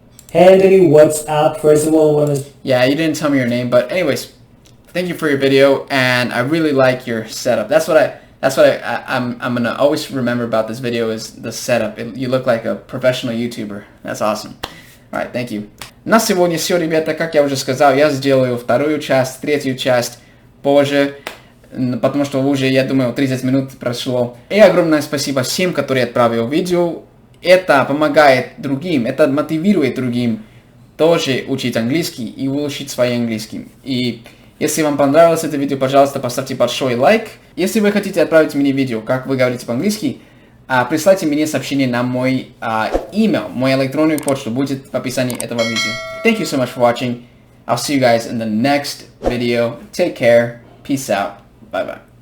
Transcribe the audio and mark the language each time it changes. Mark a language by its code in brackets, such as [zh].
[en] Hey Anthony, what's up? First of all, yeah, you didn't tell me your name, but anyways, thank you for your video, and I really like your setup. That's what I'm gonna always remember about this video, is the setup. You look like a professional YouTuber. That's awesome. Alright, thank you. [ru] На сегодня все, ребята. Как я уже сказал, я сделаю вторую часть, третью часть позже, потому что уже, я думаю, 30 минут прошло. И огромное спасибо всем, которые отправили видео. Это помогает другим, это мотивирует другим тоже учить английский и улучшить свой английский. И если вам понравилось это видео, пожалуйста, поставьте большой лайк. Если вы хотите отправить мне видео, как вы говорите по-английски, присылайте мне сообщение на мой email, мою электронную почту, будет в описании этого видео. [en] Thank you so much for watching. I'll see you guys in the next video. Take care. Peace out. Bye bye.